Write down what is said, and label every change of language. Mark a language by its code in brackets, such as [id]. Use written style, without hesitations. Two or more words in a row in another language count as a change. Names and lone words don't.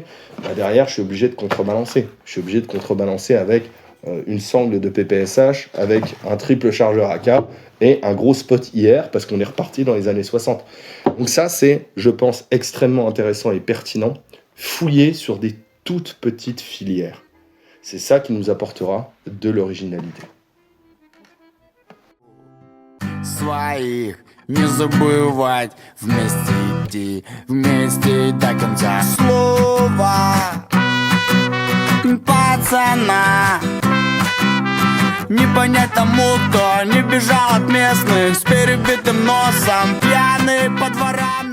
[fr] Bah derrière, je suis obligé de contrebalancer. Je suis obligé de contrebalancer avec une sangle de PPSH, avec un triple chargeur AK et un gros spot IR, parce qu'on est reparti dans les années 60. Donc ça, c'est, je pense, extrêmement intéressant et pertinent. Fouiller sur des toutes petites filières. C'est ça qui nous apportera de l'originalité. [ru] Своих не забывать, вместе идти, вместе до конца. Слово пацана не понять тому, кто не бежал от местных с перебитым носом, пьяный по дворам.